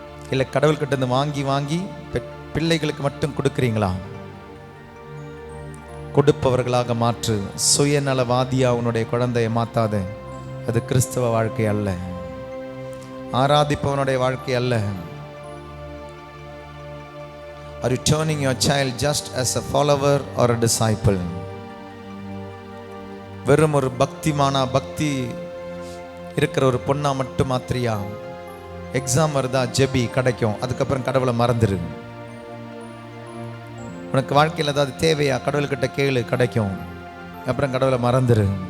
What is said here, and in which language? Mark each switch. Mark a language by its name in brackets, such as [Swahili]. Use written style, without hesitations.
[Tamil] இல்லை கடவுள்கிட்ட இருந்து வாங்கி வாங்கி பிள்ளைகளுக்கு மட்டும் கொடுக்குறீங்களா? கொடுப்பவர்களாக மாற்று. சுயநலவாதியா உன்னுடைய குழந்தைய மாத்தாத. அது கிறிஸ்தவ வாழ்க்கை அல்ல, ஆராதிப்பவனுடைய வாழ்க்கை அல்ல. [English] Are you turning your child just as a follower or a disciple? [Tamil] வெறும் ஒரு பக்தி இருக்கிற ஒரு பொண்ணா மட்டும் மாத்திரியா? எக்ஸாம் வருதா, ஜெபி, கிடைக்கும், அதுக்கப்புறம் கடவுளை மறந்துரு. உனக்கு வாழ்க்கையில் ஏதாவது தேவையா, கடவுள்கிட்ட கேளு, கிடைக்கும், அப்புறம் கடவுளை மறந்துரு.